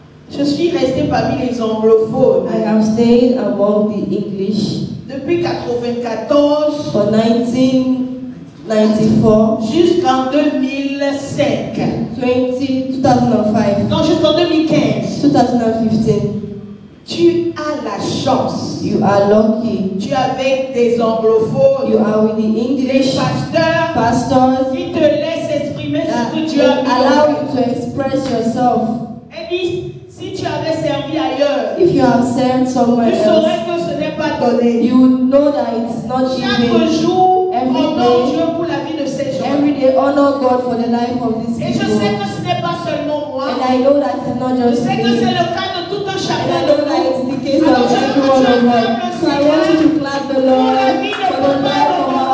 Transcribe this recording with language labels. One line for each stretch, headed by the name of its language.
French: je suis restée parmi les anglophones.
English: I have stayed among the English
French: depuis 1994
English: for 1994
French: jusqu'en 2005.
English: 2005.
French: Non, jusqu'en 2015.
English: 2015.
French: Tu as la chance.
English: You are lucky.
French: Tu es avec des anglophones.
English: You are with the English
French: pastors qui te laissent exprimer ce que tu as mis.
English: Allow you to express yourself.
French: Et dit, si tu avais servi ailleurs,
English: if you have served somewhere
French: tu saurais que ce n'est pas donné.
English: You would know that it's not given.
French: Chaque jour, honore Dieu pour la vie de ces gens.
English: Every day, honor God for the life of these people.
French: Et je sais que ce n'est pas seulement moi.
English: And I know that it's not just
French: je sais que c'est le cas de tout un chacun de nous.
English: It's the case of every one of us. So I want you to clap the Lord for the life of